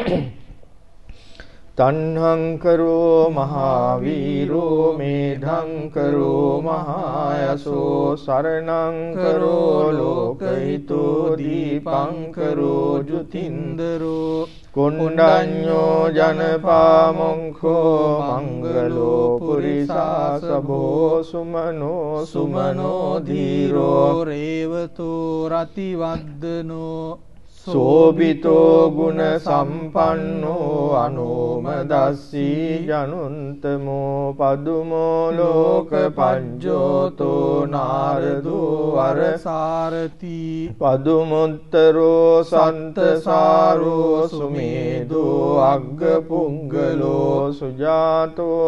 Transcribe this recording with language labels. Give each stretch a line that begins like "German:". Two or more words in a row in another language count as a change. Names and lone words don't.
Pali: තණ්හං කරෝ මහාවීරෝ මේධං කරෝ මහායසෝ සරණං කරෝ ලෝකහිතෝ දීපං කරෝ ජුතින්දරෝ කුණ්ඩඤ්ඤෝ ජනපාමොංඛෝ මංගලෝ පුරිසාසභෝ සුමනෝ ධීරෝ රේවතෝ රතිවද්දනෝ සෝබිතෝ ගුණ සම්පන්නෝ අනෝමදස්සී ජනුන්තමෝ පදුමෝ ලෝක පඤ්ජෝතෝ නාරදෝ වරසාරති පදුමුත්තරෝ සන්තසාරෝ සුමේදෝ අග්ගපුංගලෝ සුජාතෝ